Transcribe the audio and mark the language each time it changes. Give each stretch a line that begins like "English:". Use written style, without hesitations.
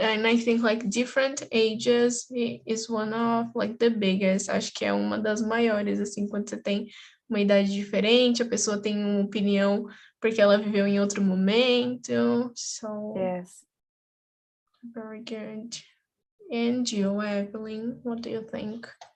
English: And I think like different ages is one of like the biggest.
Portuguese: Acho que é uma das maiores, assim, quando você tem uma idade diferente, a pessoa tem uma opinião porque ela viveu em outro momento.
English: So, Yes. very good. And you, Evelyn, what do you think?